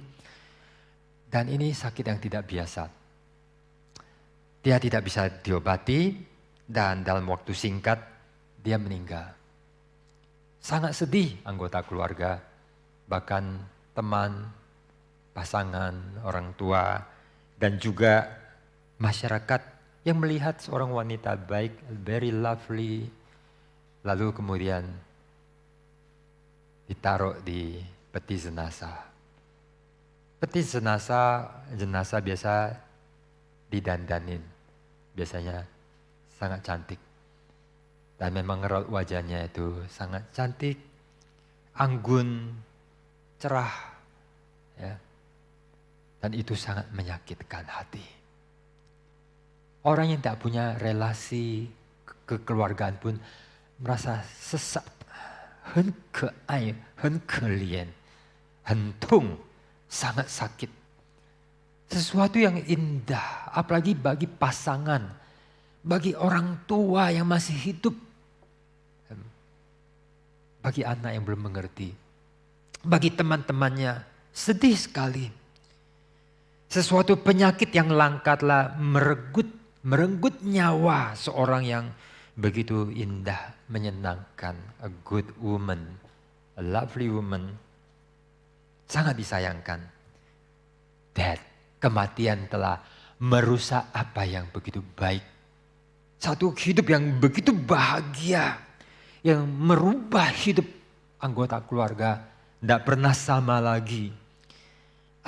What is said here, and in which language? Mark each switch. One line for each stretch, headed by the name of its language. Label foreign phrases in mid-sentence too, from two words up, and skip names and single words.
Indonesian: Dan ini sakit yang tidak biasa. Dia tidak bisa diobati dan dalam waktu singkat dia meninggal. Sangat sedih anggota keluarga, bahkan teman, pasangan, orang tua, dan juga masyarakat yang melihat seorang wanita baik,
English: very lovely,
Indonesian: lalu kemudian ditaruh di peti jenazah. Peti jenazah biasa didandanin, biasanya sangat cantik. Dan memang raut wajahnya itu sangat cantik, anggun, cerah, ya. Dan itu sangat menyakitkan hati. Orang yang tak punya relasi kekeluargaan pun merasa sesak,
Chinese: 很可爱，很可怜，很痛,
Indonesian: sangat sakit. Sesuatu yang indah, apalagi bagi pasangan, bagi orang tua yang masih hidup, bagi anak yang belum mengerti, bagi teman-temannya, sedih sekali. Sesuatu penyakit yang langka telah merenggut nyawa seorang yang begitu indah, menyenangkan,
English: a good woman, a lovely woman,
Indonesian: sangat disayangkan. That kematian telah merusak apa yang begitu baik. Satu hidup yang begitu bahagia, yang merubah hidup anggota keluarga, tidak pernah sama lagi.